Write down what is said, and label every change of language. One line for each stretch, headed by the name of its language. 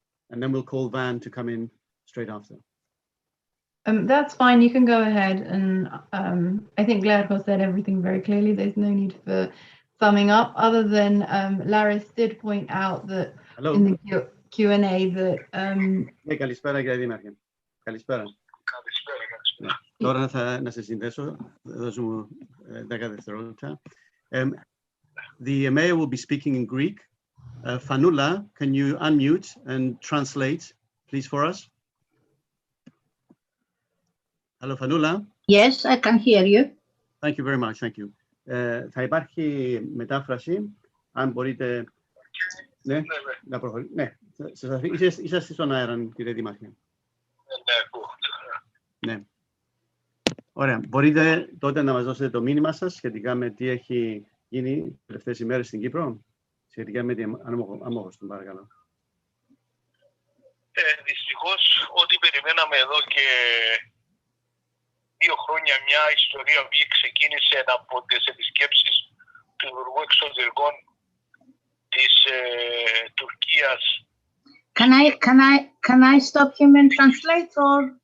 English: And then we'll call Van to come in straight after. That's fine, you can go ahead, and I think Glárkos said everything very clearly. There's no need for summing up, other than Laris did point out that Hello. in the Q&A that...
Greek: Καλησπέρα, κύριε Δήμαρχε. Καλησπέρα. Ναι. Τώρα να σε συνδέσω, δώσου μου 10 δευτερόλεπτα.
English: The mayor will be speaking in Greek. Fanoula, can you unmute and translate, please, for us? Hello, Fanoula. Yes, I can hear you. Thank you very much. Thank you.
Greek: Θα υπάρχει μετάφραση, αν μπορείτε. Ναι, να προχωρήσουμε. Ναι, είσαστε στον αέρα, κύριε Δήμαρχε. Ναι. Ωραία. Μπορείτε τότε να μας δώσετε το μήνυμα σας σχετικά με τι έχει γίνει τις τελευταίες ημέρες στην Κύπρο, σχετικά με την αμόχωστο, παρακαλώ. Δυστυχώς, ό,τι περιμέναμε εδώ και 2 χρόνια, μια ιστορία που ξεκίνησε από τις επισκέψεις του Υπουργού Εξωτερικών της Τουρκίας.
English: Can I stop him and translate, or?